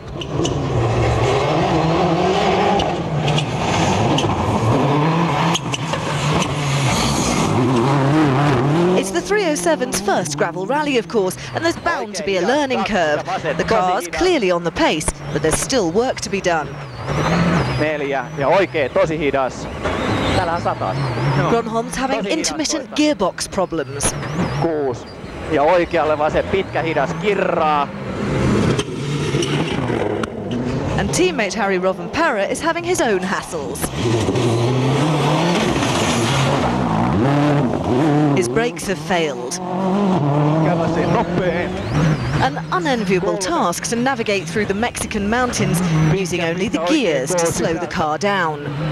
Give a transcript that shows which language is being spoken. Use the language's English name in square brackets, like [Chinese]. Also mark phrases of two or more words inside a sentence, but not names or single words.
[English] It's the 307's first gravel rally, of course, and there's bound to be a learning curve. The car's clearly on the pace, but there's still work to be done. [Finnish] 4 ja oikein tosi hidas. Täällähän 100. [English] Gronholm's having intermittent gearbox problems. [Finnish] 6. Ja oikealle vaan se pitkä hidas kirraa. [English] And teammate Harry Rovanperä is having his own hassles. His brakes have failed. An unenviable task to navigate through the Mexican mountains using only the gears to slow the car down.